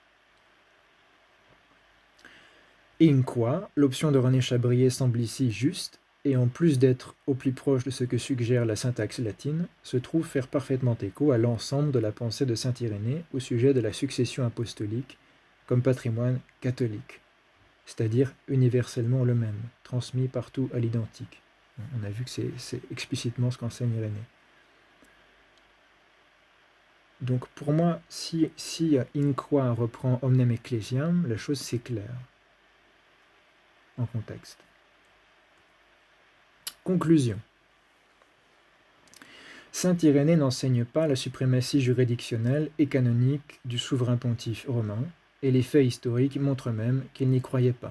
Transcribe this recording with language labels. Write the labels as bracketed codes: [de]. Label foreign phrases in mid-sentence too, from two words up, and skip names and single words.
[fr] In quoi, l'option de René Chabrier semble ici juste, et en plus d'être au plus proche de ce que suggère la syntaxe latine, se trouve faire parfaitement écho à l'ensemble de la pensée de saint Irénée au sujet de la succession apostolique comme patrimoine catholique, c'est-à-dire universellement le même, transmis partout à l'identique. On a vu que c'est explicitement ce qu'enseigne Irénée. Donc pour moi, si [la] in qua [fr] reprend [la] omnem ecclesiam, [fr] la chose c'est clair en contexte. Conclusion. Saint Irénée n'enseigne pas la suprématie juridictionnelle et canonique du souverain pontife romain, et les faits historiques montrent même qu'il n'y croyait pas.